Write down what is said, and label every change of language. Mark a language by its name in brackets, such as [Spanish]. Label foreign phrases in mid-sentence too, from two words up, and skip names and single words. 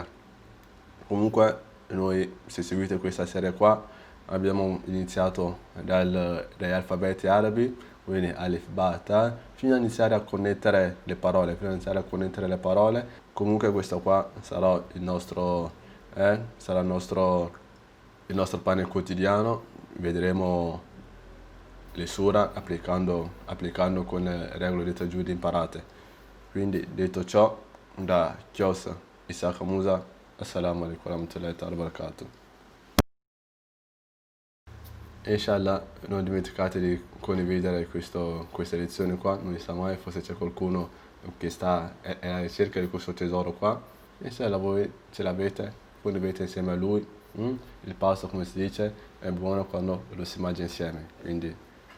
[Italian] Comunque noi, se seguite questa serie qua, abbiamo iniziato dagli alfabeti arabi, quindi alif, ba, ta, fino a iniziare a connettere le parole, Comunque questo qua sarà il nostro pane quotidiano. Vedremo le sura applicando con le regole di tajwid imparate. Quindi detto ciò, da Chios Isaac Musa, [Arabic] السلام عليكم ورحمة الله وبركاته. [Italian] Inshallah non dimenticate di condividere questa lezione qua, non si sa mai, forse c'è qualcuno che è alla ricerca di questo tesoro qua. Inshallah voi ce l'avete, condividete insieme a lui. Il pasto, come si dice, è buono quando lo si mangia insieme.